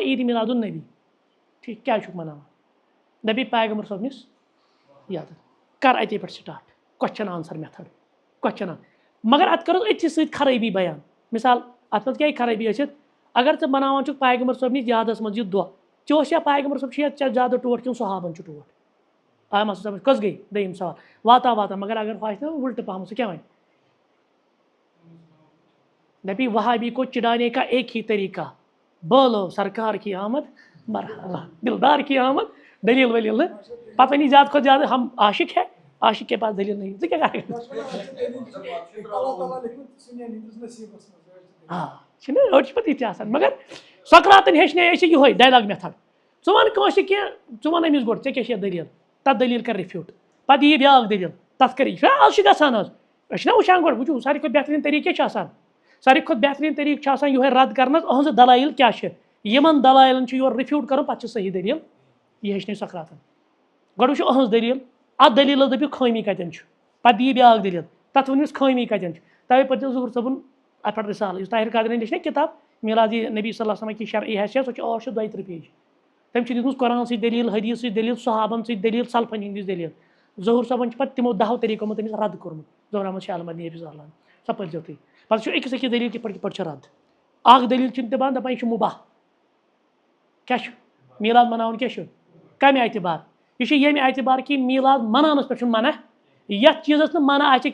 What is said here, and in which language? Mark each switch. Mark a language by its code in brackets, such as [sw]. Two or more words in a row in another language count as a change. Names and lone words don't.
[ks] عیٖد میٖلاد النبی ٹھیٖک کیٛازِ چھُکھ مَناوان دَپے پیغمبر صٲبنِس یاد کَر اَتے پٮ۪ٹھ [en] start question answer method question [ks] مگر اَتھ کٔرٕس أتھی سۭتۍ خرٲبی بیان مِثال اَتھ منٛز کیٛاہ خرٲبی ٲسِتھ اگر ژٕ مَناوان چھُکھ پیغمبر صٲبنِس یادَس منٛز یہِ دۄہ ژےٚ اوس یا پیغمبر صٲب چھُ یا ژےٚ زیادٕ ٹوٹھ کِنہٕ صحابن چھُ ٹوٹھ آ مسلہٕ سمجھ کٔژ گٔے دوٚیِم سوال واتان مگر اگر ہُہ آسہِ نا اُلٹہٕ پَہمَتھ سُہ کیٛاہ وَنہِ [ur] دَپی وہابی کو چڑانے کا ایک ہی طریقہ بولو سرکار کی آمد مرحبا دلدار کی آمد [ks] دلیل ؤلیٖل نہٕ پَتہٕ وَنی زیادٕ کھۄتہٕ زیادٕ [ur] ہم عاشق ہے عاشق کے پاس دلیل نہیں [ks] ژٕ کیٛاہ کَرکھ آ چھِنہ أڑۍ چھِ پَتہٕ یِتہِ آسان مگر سقراطن ہیٚچھنٲے أسۍ یِہوے [en] dialogue method [ks] ژٕ وَن کٲنٛسہِ کینٛہہ ژٕ وَن أمِس گۄڈٕ ژےٚ کیٛاہ چھےٚ دٔلیٖل تَتھ دٔلیٖل کَر رِفیوٗٹ پَتہٕ یی بیٛاکھ دٔلیٖل تَتھ کَر یہِ آز چھِ گژھان حظ أسۍ چھِنہ وٕچھان گۄڈٕ وٕچھو ساروی کھۄتہٕ بہتریٖن طریٖقہٕ کیٛاہ چھُ آسان ساروی کھۄتہٕ بہتریٖن طریٖقہٕ چھُ آسان یِہوے رد کَرنَس أہٕنٛزٕ دلایل کیٛاہ چھِ یِمن دلایلن چھُ یورٕ رِفیوٗٹ کَرُن پَتہٕ چھِ صحیح دٔلیٖل یہِ ہیٚچھنٲے سقراطن گۄڈٕ وٕچھو أہٕنٛز دٔلیٖل اَتھ دٔلیٖلَس دٔپِو خٲمی کَتٮ۪ن چھُ پَتہٕ یی بیٛاکھ دٔلیٖل تَتھ ؤنِوُس خٲمی کَتٮ۪ن چھِ تَوے پَتہٕ دِژ ظہوٗر صٲبُن اَتھ پٮ۪ٹھ رِسالہٕ یُس طاہر قادری لیٚچھ نا کِتاب میٖلادی نبی صلی اللہ علیہ وسلم کی شرعی حیثیت سۄ چھِ 832 پیج تٔمۍ چھِ دِژمٕژ قرآن سۭتۍ دٔلیٖل حدیٖث سۭتۍ دٔلیٖل صحابن سۭتۍ دٔلیٖل سلفن ہِنٛدِس دٔلیٖل ظہوٗر صٲبن چھِ پَتہٕ تِمو 10 طریٖقو منٛز تٔمِس رد کوٚرمُت ظہوٗر احمد شاہ عالمگیری [ar] حفظہ اللہ [ks] سۄ پٔرۍزیو تُہۍ پَتہٕ چھُ أکِس أکِس دٔلیٖل کِتھ پٲٹھۍ چھِ رد اکھ دٔلیٖل چھِنہٕ دِوان دَپان یہِ چھُ مُباح کیٛاہ چھُ میٖلاد مَناوُن کیٛاہ چھُ کَمہِ اعتبار یہِ چھُ ییٚمہِ اعتبار کہِ میٖلاد مَناونَس پٮ۪ٹھ چھُنہٕ منع یَتھ چیٖزَس نہٕ منع آسہِ